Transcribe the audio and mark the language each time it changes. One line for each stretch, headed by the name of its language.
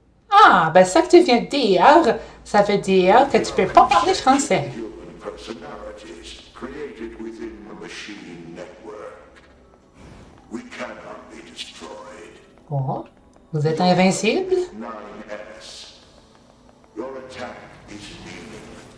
French: Ah, ben ça que tu viens de dire, ça veut dire que tu peux pas parler français.
English: Human personalities created within the machine network. We cannot be destroyed.
French: Oh, vous êtes invincible?
English: 9S. Your attack is meaningless.